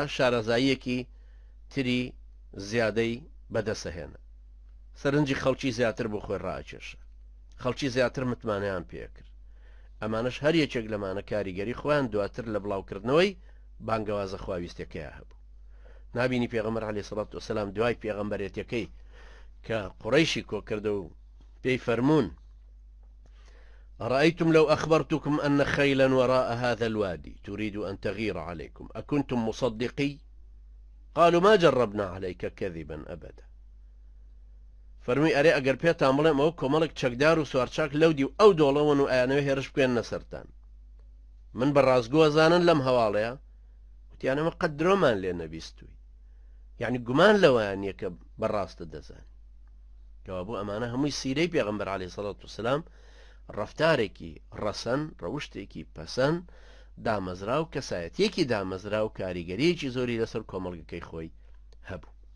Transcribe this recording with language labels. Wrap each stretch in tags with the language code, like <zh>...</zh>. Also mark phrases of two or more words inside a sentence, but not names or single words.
<ckb>شارەزاییەکی تری زیادەی بەدەسەهێنە سەرنجی خەڵکی زیاتر بۆ خۆی ڕاکێشە خەڵکی زیاتر متمانیان پێکرد ئەمانش هەر یەکێک لەمانە کاریگەری خۆیان دواتر لە بڵاوکردنەوەی بانگەوازە خواویستەکەیە هەبوو نابینی پێغەمبەر</ckb> <ar>عەلەیهی سەڵات وەسەلام</ar> <ckb>دوای پێغەمبەرێتەکەی کە قوڕەیشی کۆکردە و پێی فەرموون</ckb> <ar>أرأيتم لو أخبرتكم أن خيلا وراء هذا الوادي تريد أن تغير عليكم أكنتم مصدقي قالوا ما جربنا عليك كذبا أبدا</ar> <ckb>فەرمووی ئەرێ ئەگەر پێتان بڵێم ئەو کۆمەڵێک چەکدار و سوارچاک لەودی و ئەو دۆڵەوەن و ئایانەوە هێرش بکوێنە سەرتان من بە ڕازگۆزانن لەم هەواڵەیە وتیانەمە قەت درۆمان لێ نەبیستووی یعنی گومان لەوەیان یەکە بەڕاستە دەزانی کەوا بوو ئەمانە هەمووی سیرەی پێغەمبەر</ckb> <ar>عەلەیهی سەڵات وسەلام</ar> <ckb>ڕەفتارێکی ڕەسەن ڕەوشتێکی پەسەند دامەزرا و کەسایەتیەکی دامەزرا و کاریگەریەکی زۆری لەسەر کۆمەڵگەکەی خۆی هەبوو</ckb>